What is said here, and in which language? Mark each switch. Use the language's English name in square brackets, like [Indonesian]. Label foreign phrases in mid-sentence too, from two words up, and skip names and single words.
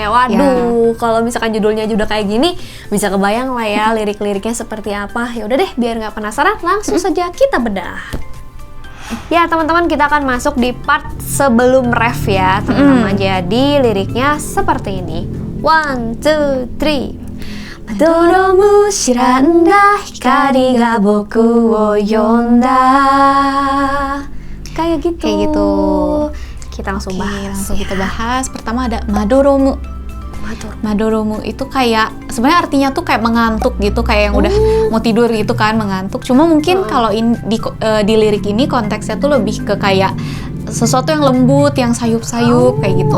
[Indonesian] Waduh, kalau misalkan judulnya juga kayak gini, bisa kebayang lah ya lirik-liriknya seperti apa. Ya udah deh, biar nggak penasaran, langsung saja kita bedah. Ya teman-teman, kita akan masuk di part sebelum ref ya teman-teman. Jadi liriknya seperti ini. 1, 2, 3. [Japanese] まどろむ知らんだ光が僕を呼んだ [Indonesian] Kayak gitu. Kita langsung bahas. Langsung kita bahas. Pertama ada madoromu. Madoromu itu kayak sebenarnya artinya tuh kayak mengantuk gitu, kayak yang udah mau tidur gitu kan, mengantuk. Cuma mungkin kalau di lirik ini konteksnya tuh lebih ke kayak sesuatu yang lembut, yang sayup-sayup kayak gitu.